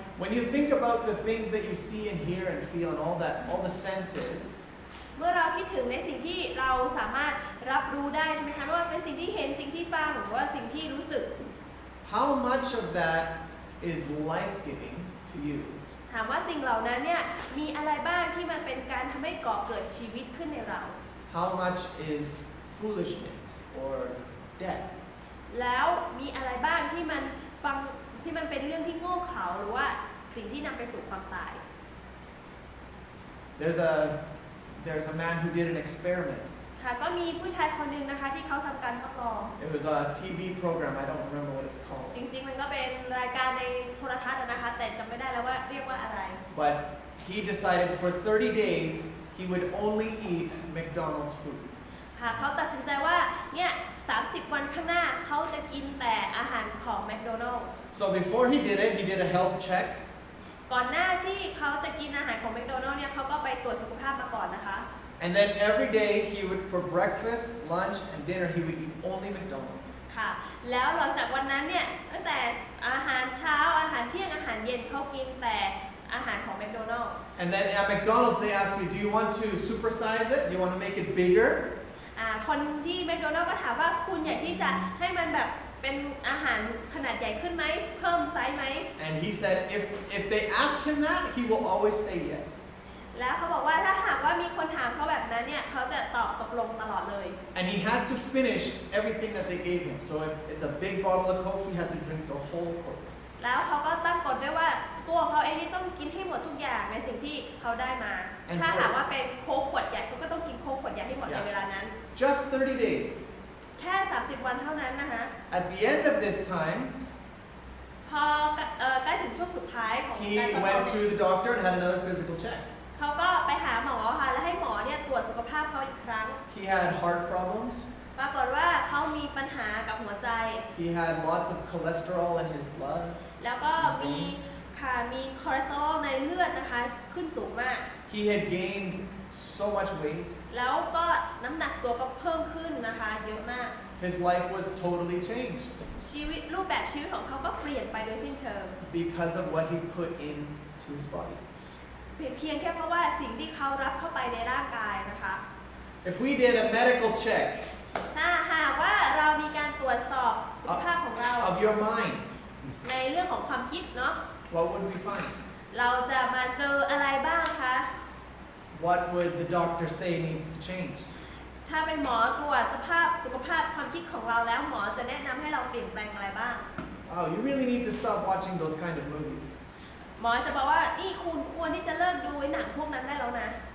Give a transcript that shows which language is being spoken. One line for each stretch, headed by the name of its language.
English: When you think about the things that you see and hear and feel and all the senses,
Thai: เมื่อเราคิดถึงในสิ่งที่เราสามารถรับรู้ได้ใช่ไหมคะไม่ว่าเป็นสิ่งที่เห็นสิ่งที่ฟังหรือว่าสิ่งที่รู้สึก
English: how much of that is life-giving to you?
Thai: ถามว่าสิ่งเหล่านั้นเนี่ยมีอะไรบ้างที่มันเป็นการทำให้ก่อเกิดชีวิตขึ้นในเรา
English: How much is foolishness or death.
Thai: แล้วมีอะไรบ้างที่มันเป็นเรื่องที่โง่เขลาหรือว่าสิ่งที่นำไปสู่ความตาย
English: There's a man who did an experiment.
Thai: ค่ะก็มีผู้ชายคนหนึ่งนะคะที่เขาทำการทดลอง
English: It was a TV program. I don't remember what it's called.
Thai: จริงๆมันก็เป็นรายการในโทรทัศน์นะคะแต่จำไม่ได้แล้วว่าเรียกว่าอะไร
English: But he decided for 30 days he would only eat McDonald's food.
Thai: ค่ะเขาตัดสินใจว่าเนี่ย30 วันข้างหน้าเขาจะกินแต่อาหารของแมคโดนัลด์
English: So before he did it, he did a health check.
Thai: ก่อนหน้าที่เขาจะกินอาหารของแมคโดนัลด์เนี่ยเขาก็ไปตรวจสุขภาพมาก่อนนะคะ
English: And then every day he would, for breakfast, lunch, and dinner, he would eat only McDonald's.
Thai: ค่ะแล้วหลังจากวันนั้นเนี่ยตั้งแต่อาหารเช้าอาหารเที่ยงอาหารเย็นเขากินแต่อาหารของแมคโดนัลด์
English: And then at McDonald's they ask you, do you want to supersize it? Do you want to make it bigger?
Thai: คนที่แมคโดนัลด์ก็ถามว่าคุณอยากที่จะให้มันแบบเป็นอาหารขนาดใหญ่ขึ้นไหมเพิ่มไซส์ไหม
English: And he said if they ask him that, he will always say yes.
Thai: แล้วเขาบอกว่าถ้าหากว่ามีคนถามเขาแบบนั้นเนี่ยเขาจะตอบตกลงตลอดเลย
English: And he had to finish everything that they gave him. So if it's a big bottle of Coke, he had to drink the whole Coke.
Thai: แล้วเขาก็ตั้งกฎด้วยว่าตัวเขาเองนี่ต้องกินให้หมดทุกอย่างในสิ่งที่เขาได้มา ถ้าหากว่าเป็นโค้กขวดใหญ่เขาก็ต้องกินโค้กขวดใหญ่ให้หมดในเวลานั้น
English: Just 30 days.
Thai: แค่30 วันเท่านั้นนะคะ
English: At the end of this time,
Thai: พอใกล้ถึงช่วงสุดท้ายของ
English: he
Thai: การทดลอง
English: went to the doctor and had another physical check.
Thai: เขาก็ไปหาหมอค่ะแล้วให้หมอเนี่ยตรวจสุขภาพเขาอีกครั้ง
English: He had heart problems.
Thai: ปรากฏว่าเขามีปัญหากับหัวใจ
English: He had lots of cholesterol in his blood.
Thai: แล้วก็มีคอเลสเตอรอลในเลือดนะคะขึ้นสูงมาก
English: He had gained so much weight.
Thai: แล้วก็น้ำหนักตัวก็เพิ่มขึ้นนะคะเยอะมาก
English: His life was totally changed
Thai: รูปแบบชีวิตของเขาก็เปลี่ยนไปโดยสิ้นเชิง
English: because of what he put into his body.
Thai: เพียงแค่เพราะว่าสิ่งที่เขารับเข้าไปในร่างกายนะคะ
English: If we did a medical check
Thai: ถ้าหากว่าเรามีการตรวจสอบสุขภาพของเรา
English: of your mind,
Thai: ในเรื่องของความคิดเนาะ
English: what would we find?
Thai: เราจะมาเจออะไรบ้างคะ
English: What would the doctor say needs to change?
Thai: ถ้าเป็นหมอตรวจสุขภาพความคิดของเราแล้วหมอจะแนะนำให้เราเปลี่ยนแปลงอะไรบ้าง
English: Oh, you really need to stop watching those kind of movies.
Thai: หมอจะบอกว่านี่คุณควรที่จะเลิกดูหนังพวกนั้นได้แล้วนะ